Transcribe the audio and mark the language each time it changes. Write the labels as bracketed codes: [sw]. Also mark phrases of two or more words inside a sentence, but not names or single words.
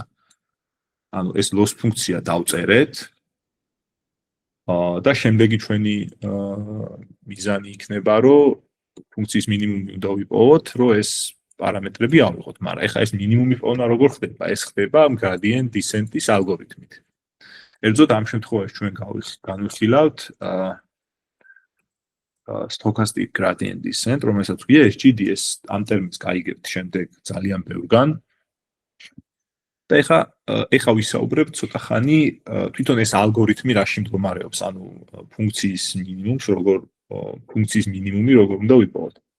[ka] ანუ ეს loss ფუნქცია დავწერეთ. და შემდეგი ჩვენი მიზანი იქნება, რომ ფუნქციის მინიმუმი უნდა ვიპოვოთ, რომ ეს პარამეტრები ავიღოთ, მაგრამ ეხლა ეს მინიმუმი პოვნა როგორ ხდება? ეს ხდება [en] gradient descent-ის [ka] ალგორითმით. ერთზოდ ამ შემთხვევაში ჩვენ განვიხილავთ [en] stochastic gradient descent, [ka] რომელსაც ვქვია SGDS, ამ ტერმინს გაიგებთ შემდეგ ძალიან ბევრგან. და ეხლა ვისაუბრებთ ცოტა ხანი თვითონ ეს ალგორითმი რაში მდგომარეობს, ანუ ფუნქციის მინიმუმი როგორ უნდა ვიპოვოთ.